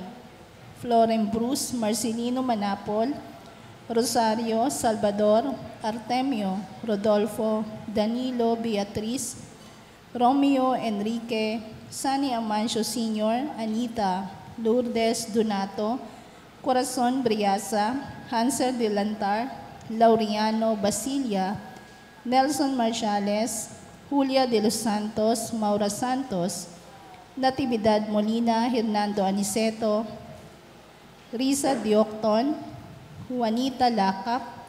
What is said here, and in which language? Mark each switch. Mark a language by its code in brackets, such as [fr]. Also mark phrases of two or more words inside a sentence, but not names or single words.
[tl] Floren Bruce, Marcelino Manapol, Rosario Salvador, Artemio, Rodolfo, Danilo Beatriz, Romeo Enrique, Sani Amancio Sr., Anita, Lourdes Donato, Corazon Briasa, Hansel Delantar, Laureano Basilia, Nelson Marciales, Julia de los Santos, Maura Santos, Natividad Molina, Hernando Aniceto, Risa Diocton, Juanita Lakap.